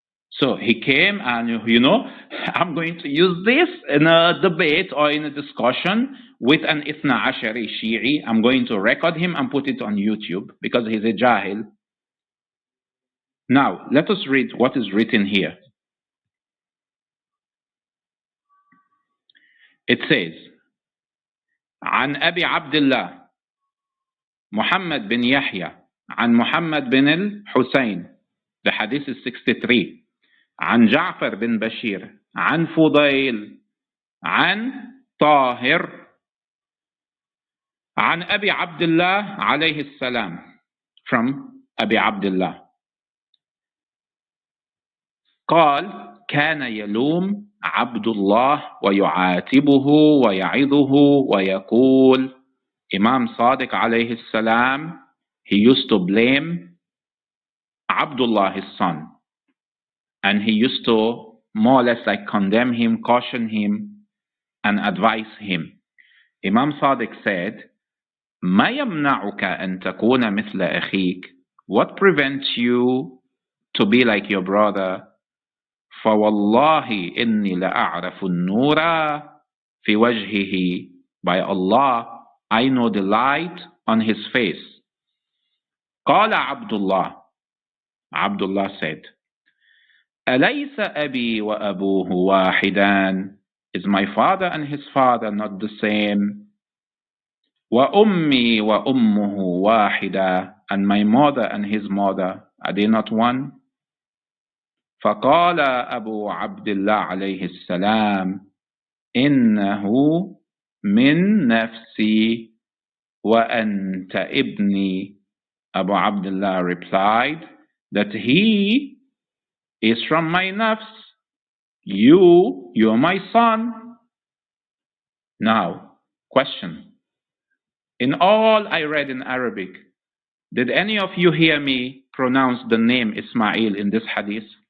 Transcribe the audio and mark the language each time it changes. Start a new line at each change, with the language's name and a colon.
English: So he came and, I'm going to use this in a debate or in a discussion with an Ithna Ashari Shi'i. I'm going to record him and put it on YouTube because he's a Jahil. Now, let us read what is written here. It says,
Arabic: عن أبي عبد الله محمد بن يحيى عن محمد بن الحسين.
English: The hadith is 63.
Arabic: عن جعفر بن بشير عن فضيل عن طاهر عن أبي عبد الله عليه السلام, from أبي عبد الله. قال كان يلوم عبد الله ويعاتبه ويعظه ويقول,
English: Imam Sadiq alayhi salam, he used to blame Abdullah, his son, and he used to more or less like condemn him, caution him, and advise him. Imam Sadiq said,
Arabic: ما يمنعك أن تكون مثل أخيك?
English: What prevents you to be like your brother?
Arabic: فوالله إني لأعرف النور في وجهه.
English: By Allah, I know the light on his face.
Arabic: قال عبد الله,
English: Abdullah said,
Arabic: أليس أبي وأبوه واحدان?
English: Is my father and his father not the same?
Arabic: وَأُمِّي وَأُمُّهُ وَاحِدًا,
English: and my mother and his mother, are they not one?
Arabic: فقال أبو عبد الله عليه السلام إنه من نفسي وأنت ابني.
English: Abu Abdullah replied that he is from my nafs. You're my son. Now, question. In all I read in Arabic, did any of you hear me pronounce the name Ismail in this hadith?